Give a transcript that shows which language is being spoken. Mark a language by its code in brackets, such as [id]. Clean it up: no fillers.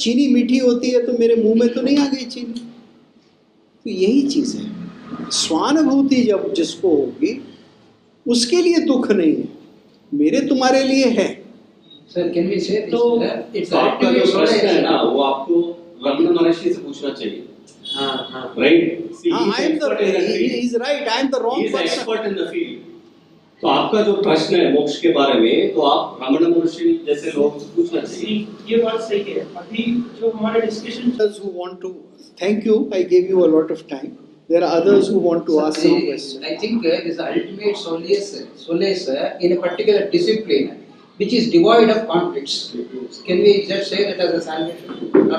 [hi] चीनी मीठी होती है तो मेरे मुंह में तो नहीं आ गई चीनी। तो यही चीज है, स्वानुभूति जब जिसको होगी उसके लिए दुख नहीं है, मेरे तुम्हारे लिए है। [en] sir can we say [hi] तो आपका जो प्रश्न है ना वो आपको रमन महर्षि से पूछना चाहिए। हाँ [en] Right, he is right, I am the wrong person. Expert in the field. [hi] तो आपका जो प्रश्न है मोक्ष के बारे में, तो आप रमन महर्षि जैसे लोग से पूछना चाहिए। ये बात सही है। अभी जो हमारा discussion [en] who want to thank you, I gave you a lot of time. There are others who want to ask some questions. I think is ultimate solace in a particular discipline which is devoid of conflicts. Can we just say that as a salvation?